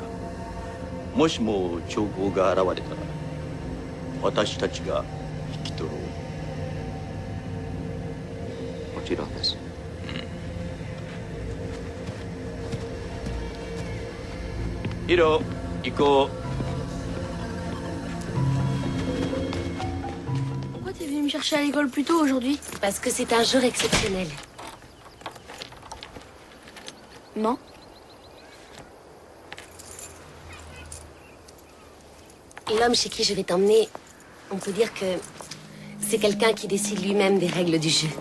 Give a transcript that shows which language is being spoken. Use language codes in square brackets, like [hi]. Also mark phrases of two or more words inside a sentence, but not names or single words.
[ja] もしも兆候が現れたら私たちが引き取ろう。もちろんです。ヒロ、行こう。 [fr] Pourquoi t'es venu me chercher à l'école plus tôt aujourd'hui? Parce que c'est un jour exceptionnel. Non. Et l'homme chez qui je vais t'emmener, on peut dire que c'est quelqu'un qui décide lui-même des règles du jeu.